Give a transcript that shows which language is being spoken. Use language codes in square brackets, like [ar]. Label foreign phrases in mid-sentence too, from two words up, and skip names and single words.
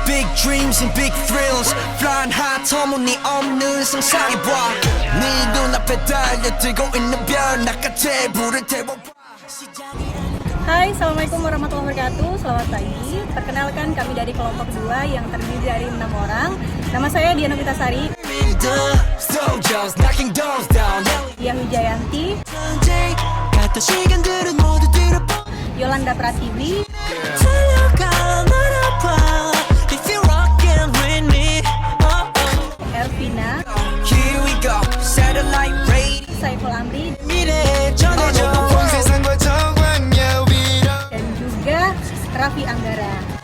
[en] dreams and big thrills flying high [ko] 터무니없는 상상해봐 네 눈앞에 달려들고 있는 별 나같이 불을 태워봐. [ar] Hai, السلام عليكم ورحمة الله وبركاته. [id] Selamat pagi. Perkenalkan, kami dari kelompok 2 yang terdiri dari 6 orang. Nama saya Diana Witasari, Dia Wijayanti, Yolanda Pratiwi, Elvina, Saiful Amri, dan juga Raffi Anggara.